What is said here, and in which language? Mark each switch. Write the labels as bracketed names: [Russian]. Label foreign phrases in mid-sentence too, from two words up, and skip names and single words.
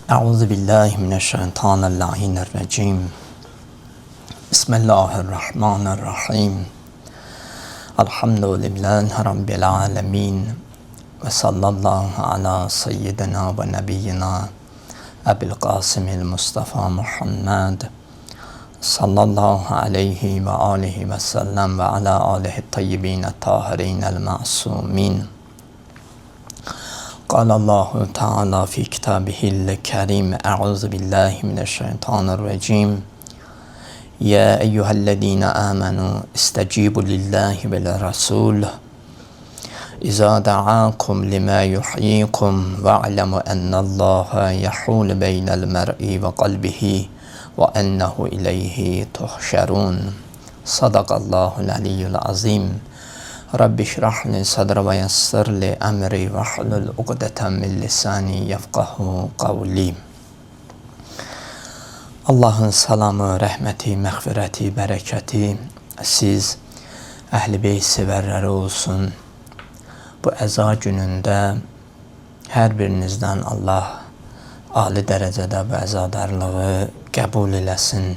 [Arabic] أعوذ بالله من الشيطان الرجيم. بسم الله الرحمن الرحيم. الحمد لله رب العالمين. وصلى الله على سيدنا ونبينا أبي القاسم المصطفى محمد صلى الله عليه وآله وسلم وعلى آله الطيبين الطاهرين المعصومين. قال الله تعالى في كتابه الكريم أعوذ بالله من الشيطان الرجيم يا أيها الذين آمنوا استجيبوا لله والرسول إذا دعاكم لما يحييكم واعلموا أن الله يحول بين المرء وقلبه وأنه إليه تحشرون صدق الله العلي العظيم رب اشرح لي صدري ويسر لي أمري واحلل عقدة من لساني يفقهوا قولي. [Azerbaijani] Allah'ın salamı, rəhməti, məğfirəti, bərəkəti siz əhl-i beyt sevərləri olsun. Bu əza günündə hər birinizdən Allah ali dərəcədə bu əzadarlığı qəbul eləsin.